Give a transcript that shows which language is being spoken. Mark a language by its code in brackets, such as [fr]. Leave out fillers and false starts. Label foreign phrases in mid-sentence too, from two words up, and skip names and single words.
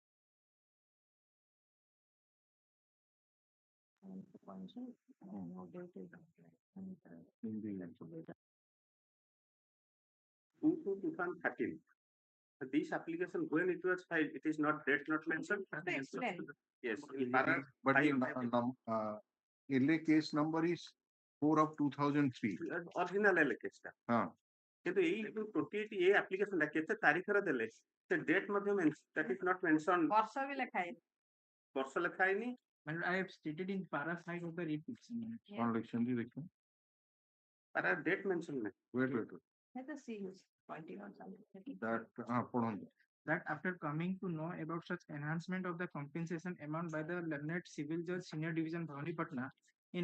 [en] In 2013, this application, when it was filed, it is not date not mentioned. Explain. Yes. But the LA case number is 4 of 2003. Original allocation. [or] କିନ୍ତୁ ଏଇ 28A application টা କେତେ ତାରିଖରେ ଦେଲେ ସେ ଡେଟ୍ ମଧ୍ୟ [en] that is not mentioned. [or] ବର୍ଷ ବି ଲେଖା ହେଇନି. ବର୍ଷ ଲେଖା ହେଇନି. [en] I have stated in para 5 of the writ petition. para date mention ନାହିଁ. Wait. Let us see who's pointing out something. That after coming to know about such enhancement of the compensation amount by the learned civil judge senior division Bhavani Patna in